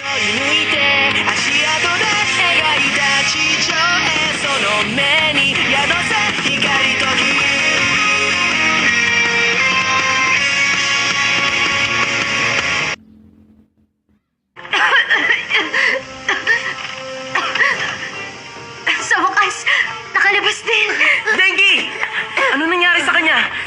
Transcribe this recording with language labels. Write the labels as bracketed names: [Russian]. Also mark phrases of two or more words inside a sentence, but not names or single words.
[Japanese] いて足跡で描いた地上へその目に宿せ光と火 [Filipino] Sa wakas, nakalabas din. Dengi! Ano nangyari sa kanya?